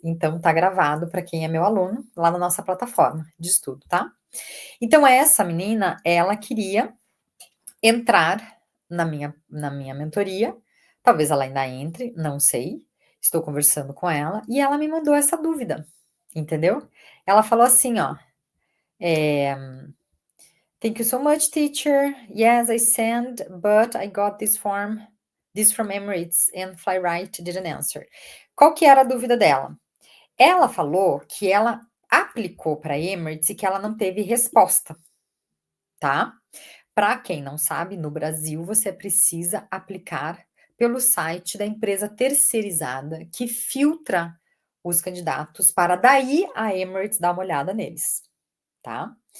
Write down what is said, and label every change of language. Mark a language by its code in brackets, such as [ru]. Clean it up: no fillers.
[pt] Então tá gravado para quem é meu aluno, lá na nossa plataforma de estudo, tá. Então essa menina, ela queria entrar na minha mentoria, talvez ela ainda entre, não sei, estou conversando com ela, e ela me mandou essa dúvida, entendeu. Ela falou assim, ó, eh, [en] "Thank you so much teacher, yes I send, but I got this from Emirates and Flyright didn't answer". [pt] Qual que era a dúvida dela? Ela falou que ela aplicou para Emirates e que ela não teve resposta, tá. Para quem não sabe, no Brasil você precisa aplicar pelo site da empresa terceirizada que filtra os candidatos para daí a Emirates dar uma olhada neles, tá.